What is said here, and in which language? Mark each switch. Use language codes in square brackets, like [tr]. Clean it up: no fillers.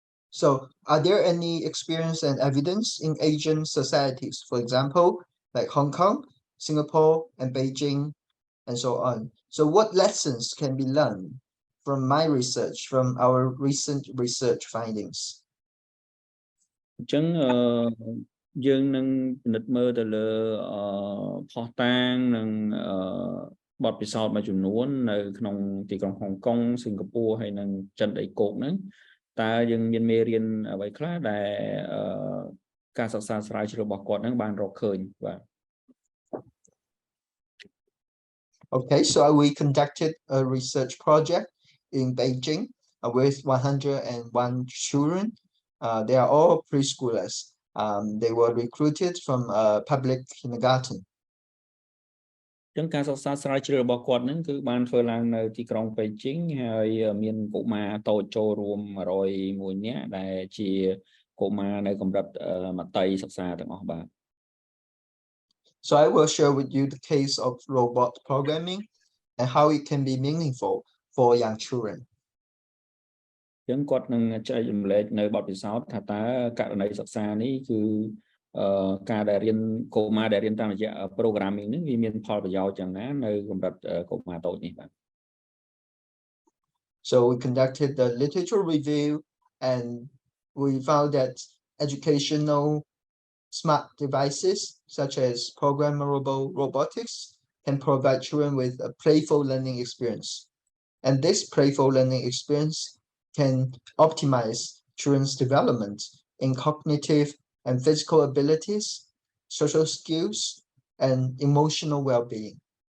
[en] So are there any experience and evidence in Asian societies, for example, like Hong Kong, Singapore, and Beijing, and so on? So what lessons can be learned from my research, from our recent research findings? [km] អញ្ចឹងយើងនឹងពិនិត្យមើលទៅលើផុសតាងនិងបទពិសោធន៍មួយចំនួននៅក្នុងទីក្រុងហុងកុងសិង្ហបុរីហើយនិងចិនដីគោកហ្នឹងតើយើងមានមេរៀនអ្វីខ្លះដែលការសិក្សាស្រាវជ្រាវរបស់គាត់ហ្នឹងបានរកឃើញបាទ [en] Okay, so we conducted a research project in Beijing with 101 children. They are all preschoolers. They were recruited from a public kindergarten. [km] ចឹងការសិក្សាស្រាវជ្រាវរបស់គាត់ហ្នឹងគឺបានធ្វើឡើងនៅទីក្រុងប៉េជីងហើយមានកុមារតូចចូលរួម101នាក់ដែលជាកុមារនៅកម្រិតមត្តេយ្យសិក្សាទាំងអស់បាទ [en] So I will share with you the case of robot programming and how it can be meaningful for young children. [km] ចឹងគាត់នឹងចែករំលែកនៅបទពិសោធន៍ថាតើករណីសិក្សានេះគឺការដែលរៀនកុមារដែលរៀនតាមរយៈ programming ហ្នឹងវាមានផលប្រយោជន៍យ៉ាងណានៅកម្រិតកុមារតូចនេះបាទ [en] So we conducted the literature review and we found that educational smart devices such as programmable robotics can provide children with a playful learning experience. And this playful learning experience can optimize children's development in cognitive and physical abilities, social skills, and emotional well-being.